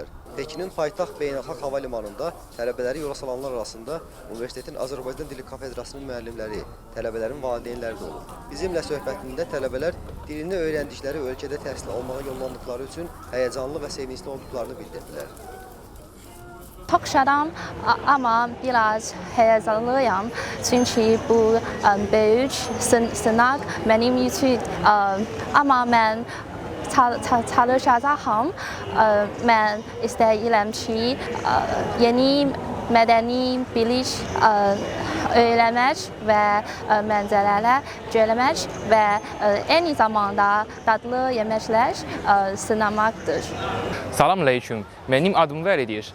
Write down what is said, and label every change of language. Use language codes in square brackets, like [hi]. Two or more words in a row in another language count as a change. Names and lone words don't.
[az] Pekinin paytaxt beynəlxalq hava limanında tələbələri yola salanlar arasında Universitetin Azərbaycan Dili Kafedrasının müəllimləri, tələbələrin valideynləri də olub. Bizimlə söhbətində tələbələr dilini öyrəndikləri ölkədə təhsil almağa yollandıqları üçün həyəcanlı və sevincli olduqlarını bildirdilər. [tr] Toxşaram, amma biraz heyecanlıyım. Çünkü bu büyük sınav benim için ama ben çalışacağım. [az] Ben istəyirəm ki, yeni mədəni bilik öyrənmək və mənzərələr görmək və eyni zamanda dadlı yeməklər sınamaqdır. Salamünaleyküm. Mənim adım Vəlidir.